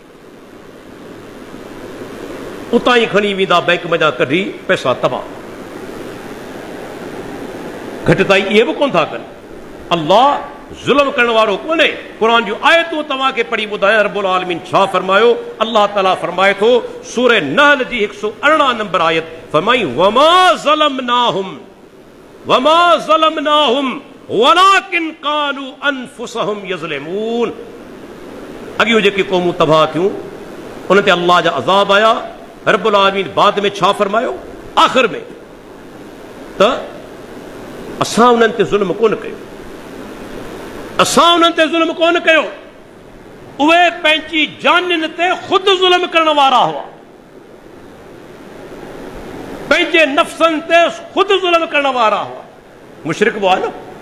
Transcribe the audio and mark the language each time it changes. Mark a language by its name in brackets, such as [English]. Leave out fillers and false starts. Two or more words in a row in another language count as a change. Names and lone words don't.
[Sindhi] उतां ई खणी वेंदा बैंक में जा कढी पैसा तबाह। घटिताई इहे बि कोन था कनि। अल्लाह ज़ुल्म करण वारो कोन्हे। क़ुरान जूं आयतूं तव्हांखे पढ़ी ॿुधायां रब्बुल आलमीन छा फरमायो। अल्लाह ताला फरमाए थो सूरह नहल जी 118 नंबर आयत, फरमाई [Arabic] وما ظلمناهم ولكن كانوا أنفسهم يظلمون. [Sindhi] अॻियूं जेकी क़ौमूं तबाह थियूं उन ते अल्लाह जा अज़ाब आया। रब्बुल आलमीन बाद में छा फरमायो आख़िर में, त असां उन्हनि ते ज़ुल्म कोन कयो, असां उन्हनि ते ज़ुल्म कोन कयो, उहे पंहिंजी जानियुनि ते ख़ुदि ज़ुल्म करण वारा हुआ, पंहिंजे नफ़्सनि ते ख़ुदि ज़ुल्म करण वारा हुआ, मुशरिक हुआ न।